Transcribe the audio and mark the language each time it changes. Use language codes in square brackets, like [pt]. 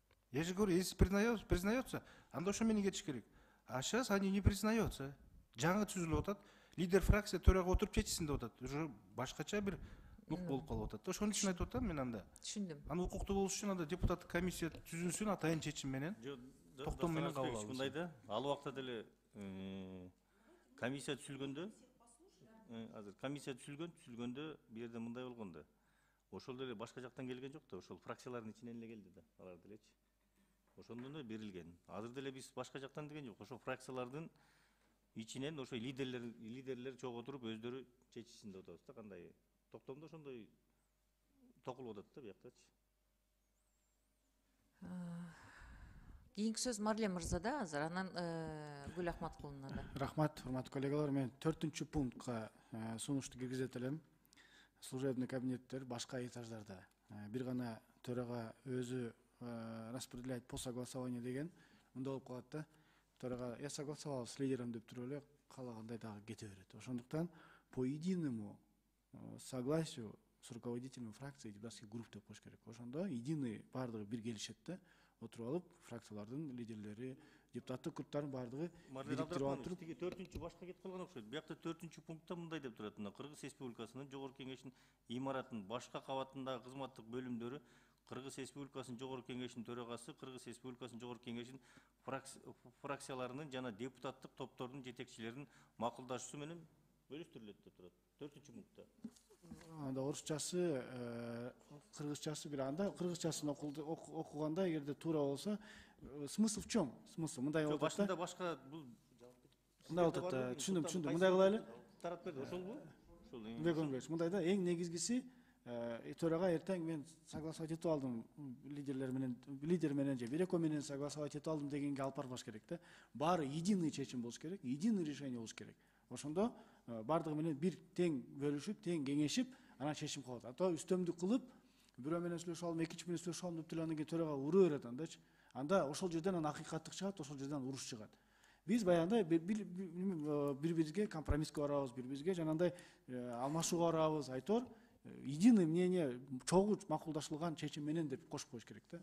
[ru] Я же говорю, если признается, [ky] анда ошо менен кетиш керек. [ru] А сейчас они не признается. [ky] Жаңы түзүлүп атат. лидер фракция төрага отуруп чечсин деп атат. Уже башкача бир нук болуп калып атат. Ошон үчүн айтып атам мен анда. Түшүндүм. Аны укуктуу болуш үчүн анда депутаттык комиссия түзүлсүн, атайын чечим менен. Токтом менен кабыл алынсын. Мындай да, ал убакта деле комиссия түзүлгөндө, азыр комиссия түзүлгөндө бул жерде мындай болгон да. Ошол деле башка жактан келген жок да, ошол фракциялардын ичинен эле келди да, алар делечи. Ошондон да берилген. Азыр деле биз башка жактан деген жок. Ошол фракциялардын ичинен ошо лидерлер чогуу отуруп өздөрү чечишсин деп атабыз да, кандай. Токтомдо ошондой токулуп атат да бияктачы. Кийинки сөз Марлен мырзада, азыр анан Гүл Ахматкуловна да. Рахмат, урматтуу коллегалар. Мен 4-чү пунктка сунушту киргизет элем. Служебный кабинеттер башка этаждарда. Бир гана төрага өзү [ru] распределять по согласованию [ky] деген мындай болуп калат да. Төрага [ru] я согласовал с лидером [ky] деп туруп эле каалагандай дагы кете берет. [ru] Ошондуктан по единому согласию с руководителями фракции депутатских групп [ky] деп коюш керек. Ошондо единый баардыгы бир келишет да. Отуруп алып, фракциялардын лидерлери, депутаттык групптардын баардыгы бириктирип алып туруп. Тиги 4-чү башка кетип калган окшойт. Биякта 4-чү пунктта мындай деп турат. Кыргыз Республикасынын Жогорку Кеңешинин имаратынын башка кабатындагы кызматтык бөлүмдөрү Кыргыз Республикасынын Жогорку Кеңешинин төрагасы, Кыргыз Республикасынын Жогорку Кеңешинин фракцияларынын жана депутаттык топтордун жетекчилеринин макулдашуусу менен бөлүштүрүлөт деп турат. 4-чү пунктта. Анда орусчасы, кыргызчасы бир анда кыргызчасын окуганда эгерде туура болсо, [ru] смысл в чем? [ky] Смысл мындай болот да. Башында башка бул мындай болот да. Түшүндүм. Мындай кылайлы. Тарап берди. Ошолбу? Ошол. Беконбек, мындай да, эң негизгиси төрага эртең мен согласовать этип алдым лидер менен же Береко менен согласовать этип алдым дегенге алып барбаш керек да. Баары единый чечим болуш керек, [ru] единый решение [ky] болуш керек. Ошондо баардыгы менен бир тең бөлүшүп, тең кеңешип, анан чечим кылат. Ата үстөмдүк кылып, бирөө менен сүйлөшүп алам, экинчи менен сүйлөшүп алам деп андан кийин төрага ура берет андачы. Анда ошол жерден акыйкаттык чыгат, ошол жерден уруш чыгат. Биз баягындай бири-бирибизге компромисске барабыз, бири-бирибизге жанагындай алмашууга барабыз, айтор [ru] единый мнение, [ky] чогуу макулдашылган чечим менен деп кошуп коюш керек да.